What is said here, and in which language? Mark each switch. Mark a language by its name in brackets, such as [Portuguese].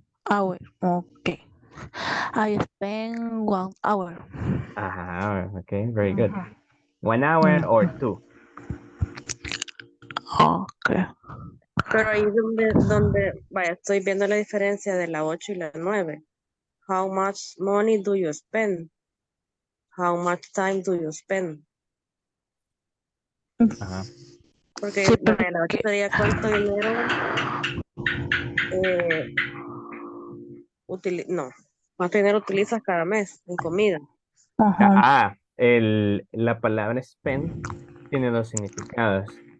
[English] Hour. Ok. I spend 1 hour. Ajá, okay, very good. Ujú. 1 hour or Ujú. 2. Ok. [Spanish] Pero ahí vaya, estoy viendo la diferencia de la 8 y la 9. [English] How much money do you spend? How much time do you spend? Ajá, [Spanish] Porque Sí, vaya, la 8 porque. sería cuánto dinero, eh, no, cuánto dinero utilizas cada mes en comida. Ajá. la palabra spend tiene dos significados.